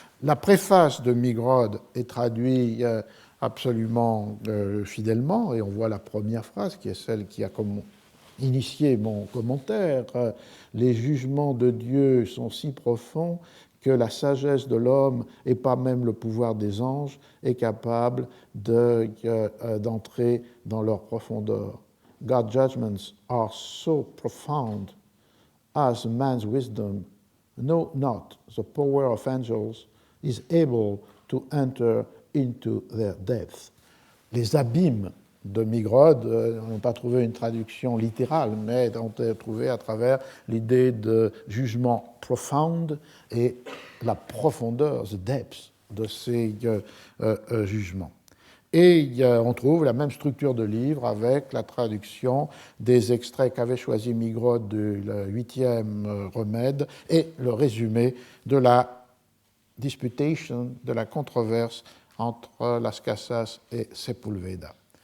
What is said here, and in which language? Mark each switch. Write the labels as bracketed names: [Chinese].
[French] La préface de Migrod est traduite absolument fidèlement, et on voit la première phrase qui est celle qui a initié mon commentaire. Les jugements de Dieu sont si profonds que la sagesse de l'homme, et pas même le pouvoir des anges, est capable d'entrer dans leur profondeur. [English] God's judgments are so profound as man's wisdom, no not the power of angels, is able to enter into their depths. [French] Les abîmes de Migrod n'ont pas trouvé une traduction littérale, mais ont été trouvés à travers l'idée de jugement profound et la profondeur, [English] the depths, [French] de ces jugements. Et on trouve la même structure de livre avec la traduction des extraits qu'avait choisi Migrod du 8e remède et le résumé de la disputation, de la controverse entre Las Casas et Sepúlveda.